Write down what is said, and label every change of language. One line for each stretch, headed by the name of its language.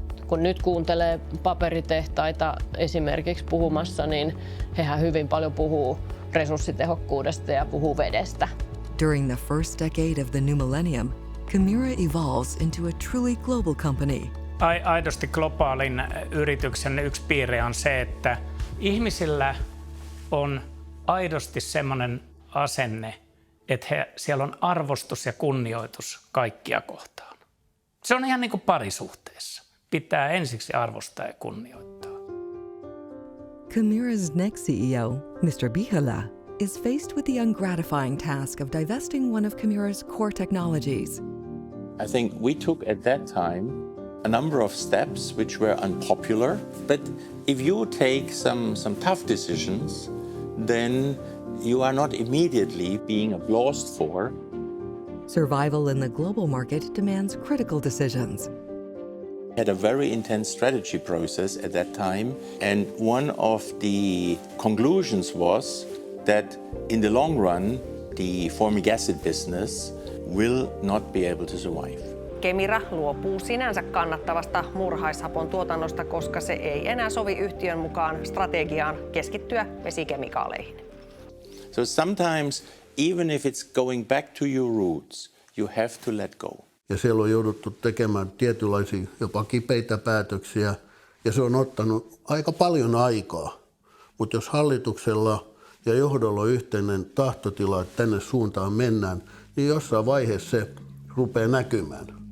Finnish: Kun nyt kuuntelee paperitehtaita esimerkiksi puhumassa, niin hehän hyvin paljon puhuu resurssitehokkuudesta ja puhuu vedestä.
English: During the first decade of the new millennium, KEMIRA evolves into a truly global company.
Finnish: Aidosti globaalin yrityksen yksi piirre on se, että ihmisillä on aidosti semmoinen asenne, että siellä on arvostus ja kunnioitus kaikkia kohtaan. Se on ihan niin kuin parisuhteessa. Pitää ensiksi arvostaa ja kunnioittaa.
English: KEMIRA's next CEO, Mr. Bihala, is faced with the ungratifying task of divesting one of KEMIRA's core technologies. I think we took at that time a number of steps which were unpopular, but if you take some tough decisions, then you are not immediately being applauded for. Survival in the global market demands critical decisions. We had a very intense strategy process at that time, and one of the conclusions was that in the long run, the formic acid business will not be able to survive.
Finnish: KEMIRA luopuu sinänsä kannattavasta murhaishapon tuotannosta, koska se ei enää sovi yhtiön mukaan strategiaan keskittyä vesikemikaaleihin.
English: So sometimes, even if it's going back to your roots, you have to let go.
Finnish: Ja siellä on jouduttu tekemään tietynlaisia jopa kipeitä päätöksiä, ja se on ottanut aika paljon aikaa. Mutta jos hallituksella ja johdolla on yhteinen tahtotila, että tänne suuntaan mennään, niin jossain vaiheessa se rupeaa näkymään.